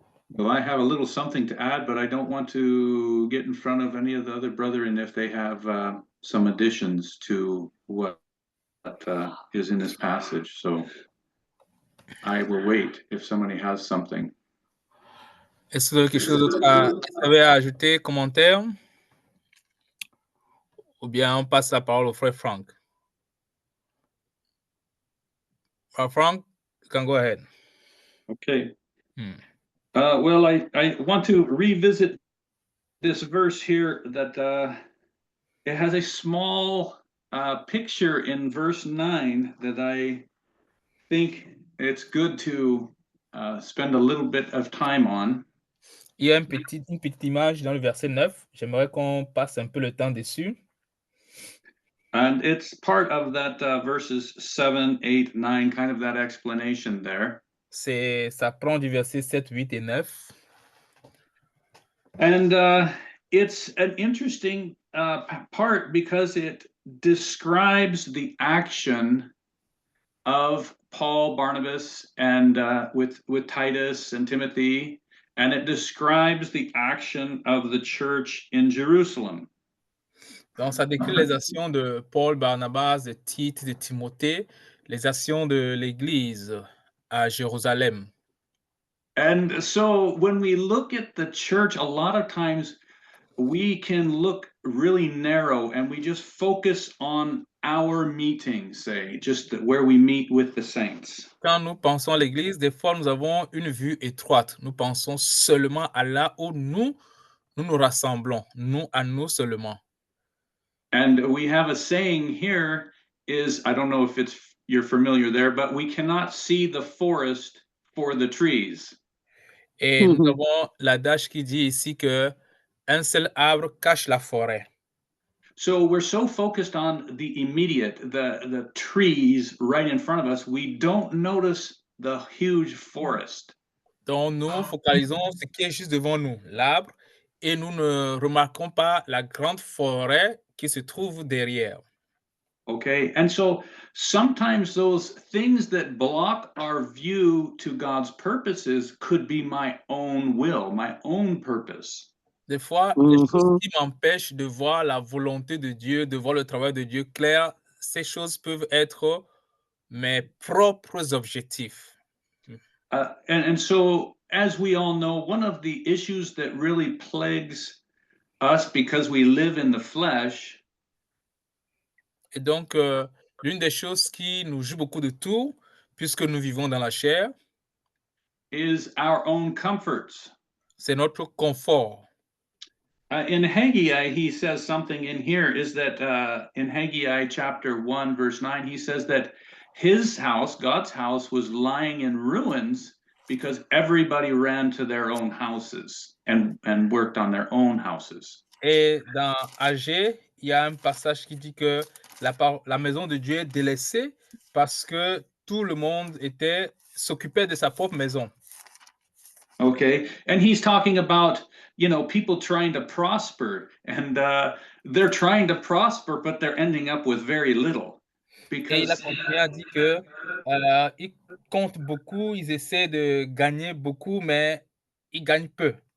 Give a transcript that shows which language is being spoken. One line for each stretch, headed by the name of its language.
English: Well, I have a little something to add, but I don't want to get in front of any of the other brethren if they have some additions to what is in this passage. So I will wait if somebody has something.
French: Est-ce que vous avez quelque chose d'autre à ajouter, commentaire? Ou bien on passe la parole au frère Frank?
English: Frank, you can go ahead. Okay. Hmm. Well, I want to revisit this verse here that it has a small picture in verse 9 that I think it's good to spend a little bit of time on.
French: Il y a une petite image dans le verset 9. J'aimerais qu'on passe un peu le temps dessus.
English: And it's part of that verses 7, 8, 9, kind of that explanation there.
French: Ça prend du verset 7, 8 et 9.
English: And it's an interesting part because it describes the action of Paul, Barnabas, and with Titus and Timothy, and it describes the action of the church in Jerusalem.
French: Donc, ça décrit les actions de Paul, Barnabas, de Tite, de Timothée, les actions de l'Église à Jérusalem.
English: And so when we look at the church, a lot of times we can look really narrow and we just focus on our meeting, say, just where we meet with the saints.
French: Quand nous pensons à l'Église, des fois, nous avons une vue étroite. Nous pensons seulement à là où nous nous rassemblons, nous à nous seulement.
English: And we have a saying here is, I don't know if you're familiar there, but we cannot see the forest for the trees.
French: Et nous avons l'adage qui dit ici que un seul arbre cache la forêt.
English: So we're so focused on the immediate, the trees right in front of us, we don't notice the huge forest.
French: Donc, nous focalisons ce qui est juste devant nous, l'arbre, et nous ne remarquons pas la grande forêt qui se trouve derrière.
English: Okay, and so sometimes those things that block our view to God's purposes could be my own will, my own purpose.
French: Des fois, les choses qui m'empêchent de voir la volonté de Dieu, de voir le travail de Dieu clair, ces choses peuvent être mes propres objectifs.
English: And so, as we all know, one of the issues that really plagues us because we live in the flesh
French: Et donc, l'une des choses qui nous joue beaucoup de tours, puisque nous vivons dans la chair,
English: is our own comforts.
French: c'est notre confort.
English: In Haggai, he says something in here is that in Haggai chapter 1, verse 9, he says that his house, God's house, was lying in ruins because everybody ran to their own houses and worked on their own houses.
French: Et dans Agé, il y a un passage qui dit que la maison de Dieu est délaissée parce que tout le monde s'occupait de sa propre maison.
English: Okay, and he's talking about, you know, people trying to prosper, and they're trying to prosper, but they're ending up with very little.
French: Et il a continué à dire que ils comptent beaucoup, ils essaient de gagner beaucoup, mais ils gagnent peu.